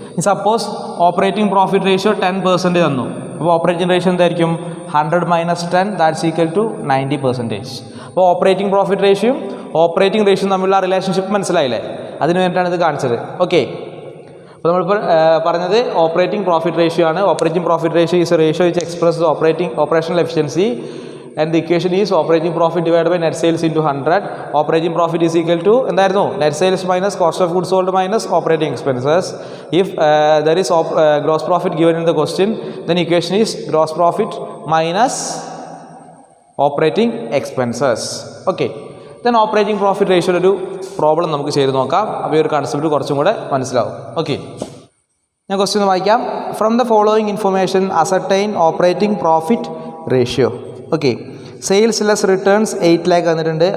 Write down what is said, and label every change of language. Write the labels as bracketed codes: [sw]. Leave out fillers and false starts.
[ml] Suppose operating profit ratio 10% തന്നു. അപ്പോൾ operating ratio എന്തായിരിക്കും? [en] 100 minus 10 that's equal to 90%. [ml] അപ്പോൾ ഓപ്പറേറ്റിംഗ് പ്രോഫിറ്റ് റേഷ്യോയും ഓപ്പറേറ്റിംഗ് റേഷ്യോ തമ്മിലുള്ള റിലേഷൻഷിപ്പ് മനസ്സിലായില്ലേ? അതിന് വേണ്ടിയിട്ടാണ് ഇത് കാണിച്ചത്. ഓക്കെ. അപ്പോൾ നമ്മളിപ്പോൾ പറഞ്ഞത് ഓപ്പറേറ്റിംഗ് പ്രോഫിറ്റ് റേഷ്യോ ആണ്. [en] Operating profit ratio is a ratio which express operational efficiency and the equation is operating profit divided by net sales into 100. Operating profit is equal to [ml] എന്തായിരുന്നു? [en] net sales minus cost of goods sold minus operating expenses. If there is gross profit given in the question, then equation is gross profit minus operating expenses. Okay. Then operating profit ratio [ml] ഒരു problem നമുക്ക് ചെയ്ത് നോക്കാം. അപ്പോൾ ഈ ഒരു concept കുറച്ചും കൂടെ മനസ്സിലാവും. ഓക്കെ. ഞാൻ ക്വസ്റ്റ്യൻ വായിക്കാം. [en] From the following information ascertain operating profit ratio. Okay. [ml] Sales less returns 8 lakh തന്നിട്ടുണ്ട്.